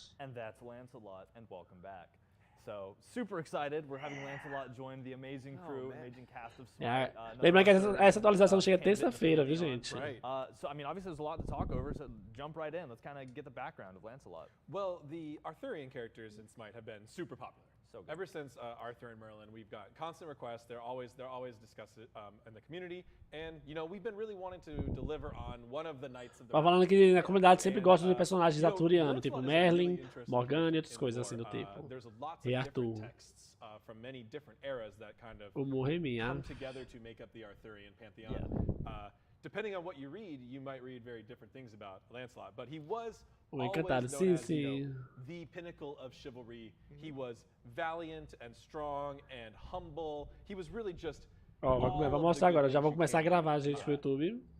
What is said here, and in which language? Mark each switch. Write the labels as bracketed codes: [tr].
[en] And that's Lancelot, and welcome back. So, super excited. We're having Lancelot join the amazing crew, amazing cast of Smite. [pt] Lembrando que essa atualização chega terça-feira, viu, gente? [en] So, I mean, obviously there's a lot to talk over, so jump right in. Let's kind of get the background of Lancelot. Well, the Arthurian characters in Smite have been super popular. So ever since Arthur and Merlin, we've got constant requests. They're always discussed in the community, and you know we've been really wanting to deliver on one of the knights of the. [pt] Tá falando que na comunidade sempre gosta de personagens arturianos, tipo Merlin, Morgana e outras coisas assim do tipo. E Arthur. [en] From many different eras that kind of come together to make up the Arthurian pantheon. Depending on what you read, you might read very different things about Lancelot, but he was always known as, the pinnacle of chivalry. He was valiant and strong and humble. He was really just. [pt] Vou mostrar agora, já vou começar a gravar, gente, pro YouTube.